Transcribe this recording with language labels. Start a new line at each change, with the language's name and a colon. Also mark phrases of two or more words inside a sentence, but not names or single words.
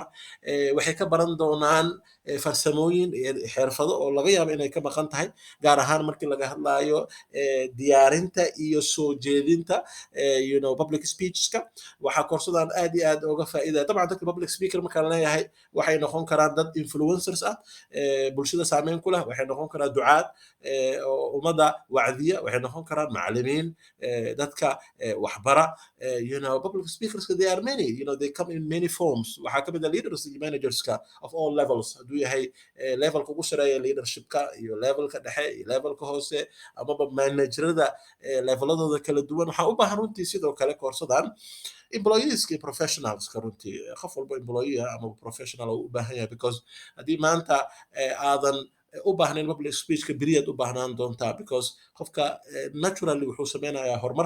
Somali: waxay ka baran doonaan farsamooyin, xirfado oo laga yaaba inay ka maqan tahay, gaar ahaan markii laga hadlayo diyaarinta iyo soo jeedinta
English: public speechka.
Somali: waxaa koorsadan aad iyo aad uga faa'iidaya. dabcan dadka
English: public speaker
Somali: markaan leeyahay waxay noqon karaan dad influencers ah, bulshada saameyn ku leh, waxay noqon karaan ducaad oo ummadda wacdiya, waxay noqon karaan macallimiin, dadka waxbara.
English: public speakers they are many, they come in many forms.
Somali: waxaa ka mid ah leaders iyo managerska
English: of all levels,
Somali: hadduu yahay levelka ugu sareeya leadershipka, iyo levelka dhexe, iyo levelka hoose, amaba managerada leveladooda kala duwan. waxaa u baahan runtii sidoo kale koorsadan employeeska iyo professionalska. runtii qof walba employee ama professional uu u baahan yahay, because haddii maanta aadan u baahnayn
English: public speechka,
Somali: beriyaad u baahnaan doontaa, because qofka naturally wuxuu sameynayaa horumar.